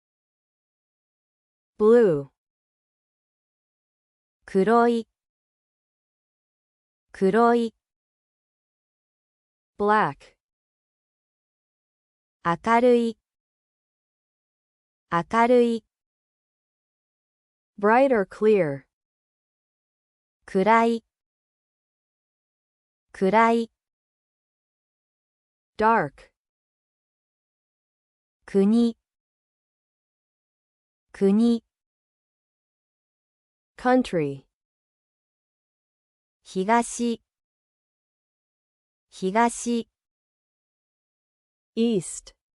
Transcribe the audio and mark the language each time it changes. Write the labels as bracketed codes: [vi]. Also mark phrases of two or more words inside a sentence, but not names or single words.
[en] blue, [ja] 黒い、黒い、 [en] black, [ja] 明るい、明るい、 [en] bright or clear, [ja] 暗い、暗い、 [en] dark, [ja] 国、国、 [en] country, [ja] 東、東、 [en] east,